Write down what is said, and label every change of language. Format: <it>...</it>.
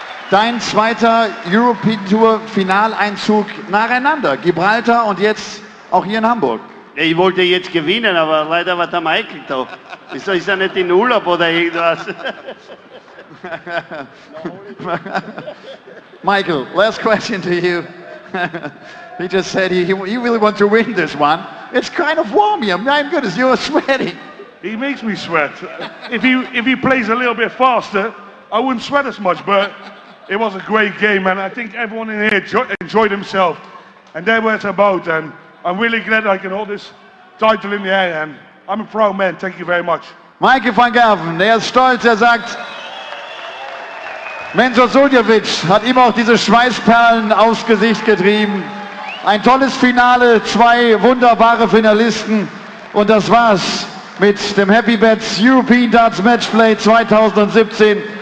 <de>Dein zweiter European Tour Finaleinzug nacheinander. Gibraltar und jetzt auch hier in Hamburg. Ich wollte jetzt gewinnen, aber leider war der Michael da. Wieso ist er nicht in Urlaub oder irgendwas?</de> <en>Michael, last question to you. He just said he really wants to win this one. It's kind of warm here. My goodness, you're sweating. He makes me sweat. If he plays a little bit faster, I wouldn't sweat as much, but it was a great game, and I think everyone in here enjoyed himself. And that's what it's about, and I'm really glad I can hold this title in the air, and I'm a proud man. Thank you very much.</en> <de>Michael van Gerwen, er ist stolz, er sagt, Mensur Suljovic hat ihm auch diese Schweißperlen aufs Gesicht getrieben. Ein tolles Finale, 2 wunderbare Finalisten und das war's mit dem Happy Bets European Darts Matchplay 2017.</de>